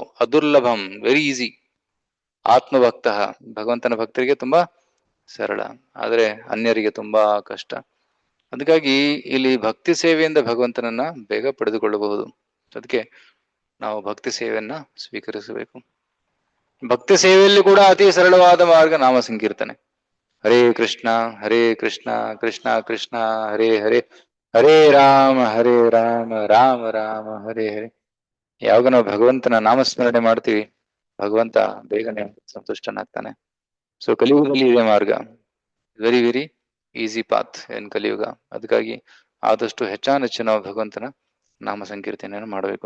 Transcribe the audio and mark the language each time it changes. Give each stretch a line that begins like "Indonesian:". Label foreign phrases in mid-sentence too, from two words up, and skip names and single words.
Kannada: ಅದುರ್ಲಭಂ
English: very easy,
Kannada: ಆತ್ಮಭಕ್ತ ಭಗವಂತನ ಭಕ್ತರಿಗೆ ತುಂಬಾ ಸರಳ, ಆದ್ರೆ ಅನ್ಯರಿಗೆ ತುಂಬಾ ಕಷ್ಟ. ಅದಕ್ಕಾಗಿ ಇಲ್ಲಿ ಭಕ್ತಿ ಸೇವೆಯಿಂದ ಭಗವಂತನನ್ನ ಬೇಗ ಪಡೆದುಕೊಳ್ಳಬಹುದು. ಅದಕ್ಕೆ ನಾವು ಭಕ್ತಿ ಸೇವೆಯನ್ನ ಸ್ವೀಕರಿಸಬೇಕು. ಭಕ್ತಿ ಸೇವೆಯಲ್ಲಿ ಕೂಡ ಅತಿ ಸರಳವಾದ ಮಾರ್ಗ ನಾಮ ಸಂಕೀರ್ತನೆ.
Sanskrit: ಹರೇ ಕೃಷ್ಣ ಕೃಷ್ಣ ಕೃಷ್ಣ ಹರೇ ಹರೇ, ಹರೇ ರಾಮ ರಾಮ ರಾಮ ಹರೇ ಹರೇ.
Kannada: ಯಾವಾಗ ನಾವು ಭಗವಂತನ ನಾಮಸ್ಮರಣೆ ಮಾಡ್ತೀವಿ, ಭಗವಂತ ಬೇಗನೆ ಸಂತುಷ್ಟನಾಗ್ತಾನೆ. ಸೊ ಕಲಿಯುಗದಲ್ಲಿ ಇದೆ ಮಾರ್ಗ,
English: very very easy path in
Kannada: ಕಲಿಯುಗ. ಅದಕ್ಕಾಗಿ ಆದಷ್ಟು ಹೆಚ್ಚಾನೆಚ್ಚು ನಾವು ಭಗವಂತನ ನಾಮ ಸಂಕೀರ್ತನೆಯನ್ನು ಮಾಡಬೇಕು.